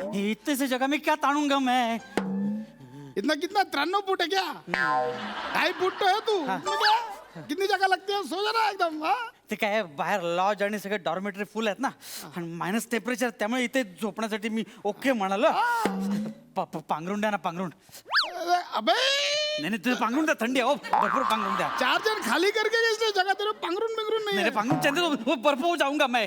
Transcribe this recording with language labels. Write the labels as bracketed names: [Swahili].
[Hindi] इतने से जगह में क्या तानूंगा मैं. इतना कितना 93 फुट है क्या? 2.5 फुट तो है तू. कितनी जगह लगती है, सो जाना एकदम. [Marathi] ते काय बाहेर लॉज आणि सगळे डॉर्मेटरी फुल आहेत ना, आणि मायनस टेम्परेचर, त्यामुळे इथे झोपण्यासाठी मी ओके म्हणालो. पांघरुण द्या ना, पांघरुण. अबे नाही तुझं पांघरुण द्या, थंडी आहे भरपूर. पांघरुण द्या. [Hindi] 4 जन खाली करके गए, इसलिए जगह तेरे पांघरुण बिंगरुण नहीं [Marathi] नाही [Hindi] है. पांघरुण चाहिए, बर्फ हो जाऊंगा मैं.